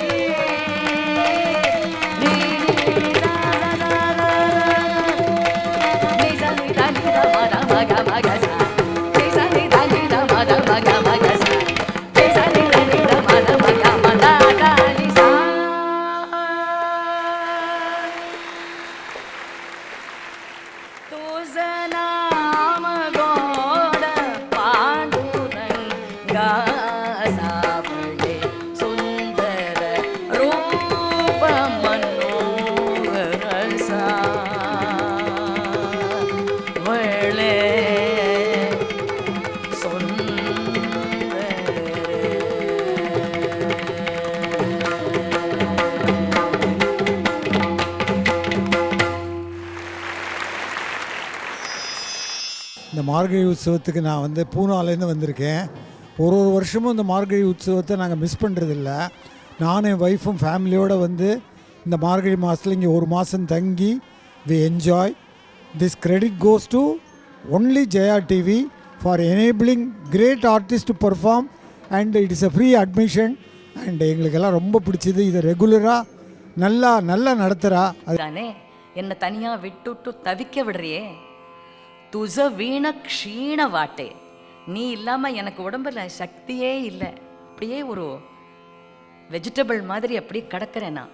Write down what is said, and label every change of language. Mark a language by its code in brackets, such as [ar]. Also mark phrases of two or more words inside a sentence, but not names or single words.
[ta] நி நி த த த நி ச நி த நி த ம த ம க ம க ச நி ச நி த நி த ம த ம க ம க ச நி ச நி த நி த ம த ம க ம த த நி ச तुझ नाम गोड पांडुरंगा सावळे सुंदर रूप मनोहर सावळे இந்த மார்கழி உற்சவத்துக்கு நான் வந்து பூனாலேருந்து வந்திருக்கேன். ஒரு வருஷமும் இந்த மார்கழி உற்சவத்தை நாங்கள் மிஸ் பண்ணுறதில்ல. நானும் என் ஒய்ஃபும் ஃபேமிலியோடு வந்து இந்த மார்கழி மாதத்தில் இங்கே ஒரு மாதம் தங்கி [en] we enjoy. this credit goes to only Jaya TV for enabling great artist to perform and it is a free admission. [ta] அண்ட் எங்களுக்கெல்லாம் ரொம்ப பிடிச்சது. இதை ரெகுலராக நல்லா நடத்துகிறா. தானே என்னை தனியாக விட்டுட்டு தவிக்க விடுறியே. [mr] तुज वीण क्षीण वाटे, [ta] நீ இல்லாமல் எனக்கு உடம்புல சக்தியே இல்லை. அப்படியே ஒரு வெஜிடபிள் மாதிரி அப்படியே கிடக்கிறேன் நான்.